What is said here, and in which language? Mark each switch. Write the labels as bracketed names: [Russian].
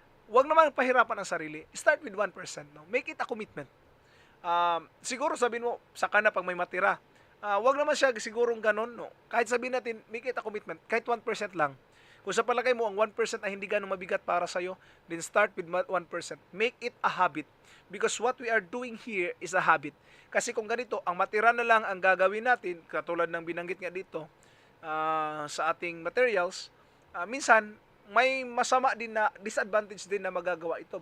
[Filipino] Huwag naman pahirapan ang sarili. [English] Start with 1%, no? Make it a commitment. [Filipino] Siguro sabihin mo, saka na pag may matira. Huwag naman siya sigurong ganun, no? Kahit sabihin natin, [English] make it a commitment. [Filipino] Kahit 1% lang. Kung sa palagay mo, ang 1% ay hindi ganun mabigat para sa'yo, [English] then start with 1%. Make it a habit. Because what we are doing here is a habit. [Filipino] Kasi kung ganito, ang matira na lang ang gagawin natin, katulad ng binanggit nga dito sa ating materials, minsan may masama din na disadvantage din na magagawa ito.